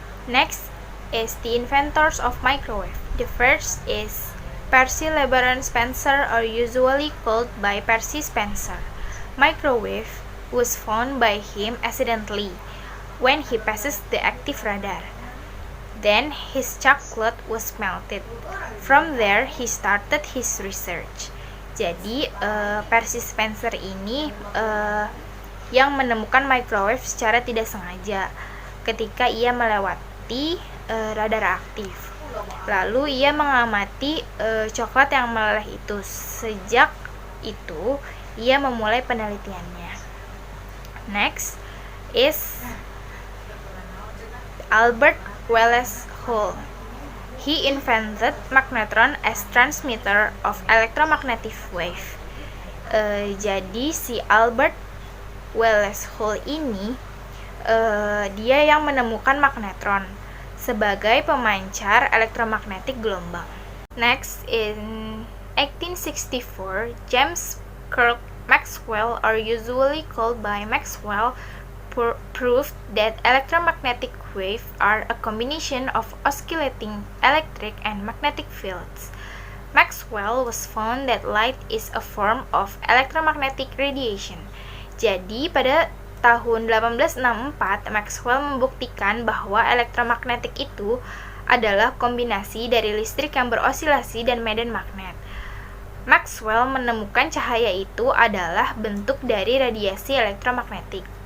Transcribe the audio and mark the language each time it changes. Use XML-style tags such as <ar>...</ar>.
<en>Next is the inventors of microwave. The first is Percy LeBaron Spencer, or usually called by Percy Spencer. Microwave was found by him accidentally when he passes the active radar. Then his chocolate was melted. From there, he started his research.</en> <id>Jadi, Percy Spencer ini yang menemukan microwave secara tidak sengaja ketika ia melewati radar aktif. Lalu ia mengamati coklat yang meleleh itu. Sejak itu, ia memulai penelitiannya.</id> <en>Next is Albert Wallace Hull. He invented magnetron as transmitter of electromagnetic wave.</en> <id>Jadi si Albert Wallace Hull ini dia yang menemukan magnetron sebagai pemancar elektromagnetik gelombang.</id> <en>Next, in 1864, James Clerk Maxwell, or usually called by Maxwell, proved that electromagnetic waves are a combination of oscillating electric and magnetic fields. Maxwell was found that light is a form of electromagnetic radiation.</en> <id>Jadi pada tahun 1864, Maxwell membuktikan bahwa elektromagnetik itu adalah kombinasi dari listrik yang berosilasi dan medan magnet. Maxwell menemukan cahaya itu adalah bentuk dari radiasi elektromagnetik.</id>